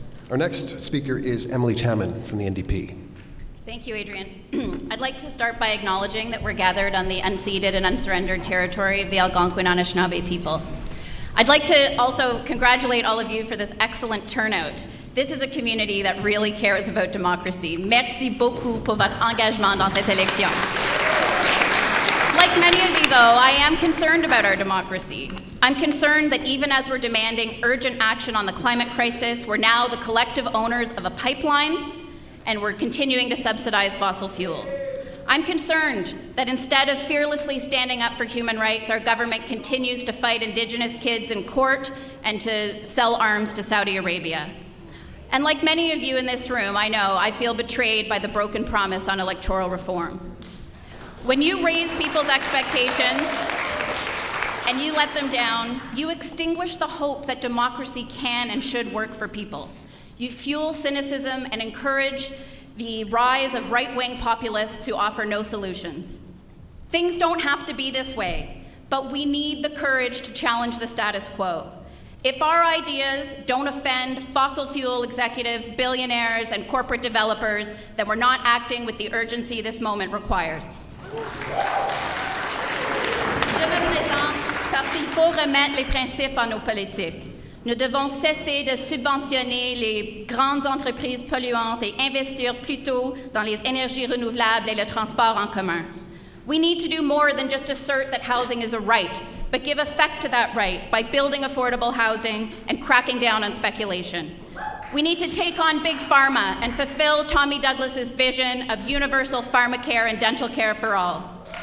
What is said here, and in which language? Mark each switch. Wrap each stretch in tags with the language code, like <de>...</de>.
<en>Our next speaker is Emily Taman from the NDP. Thank you, Adrien. I'd like to start by acknowledging that we're gathered on the unceded and unsurrendered territory of the Algonquin Anishinaabe people. I'd like to also congratulate all of you for this excellent turnout. This is a community that really cares about democracy.</en> <fr>Merci beaucoup pour votre engagement dans cette élection.</fr> <en>Like many of you, though, I am concerned about our democracy. I'm concerned that even as we're demanding urgent action on the climate crisis, we're now the collective owners of a pipeline, and we're continuing to subsidize fossil fuel. I'm concerned that instead of fearlessly standing up for human rights, our government continues to fight Indigenous kids in court and to sell arms to Saudi Arabia. And like many of you in this room, I know I feel betrayed by the broken promise on electoral reform. When you raise people's expectations and you let them down, you extinguish the hope that democracy can and should work for people. You fuel cynicism and encourage the rise of right-wing populists who offer no solutions. Things don't have to be this way, but we need the courage to challenge the status quo. If our ideas don't offend fossil fuel executives, billionaires, and corporate developers, then we're not acting with the urgency this moment requires.</en> <fr>Je me présente parce qu'il faut remettre les principes en nos politiques. Nous devons cesser de subventionner les grandes entreprises polluantes et investir plutôt dans les énergies renouvelables et le transport en commun.</fr> <en>We need to do more than just assert that housing is a right, but give effect to that right by building affordable housing and cracking down on speculation. We need to take on big pharma and fulfill Tommy Douglas's vision of universal pharmacare and dental care for all.</en>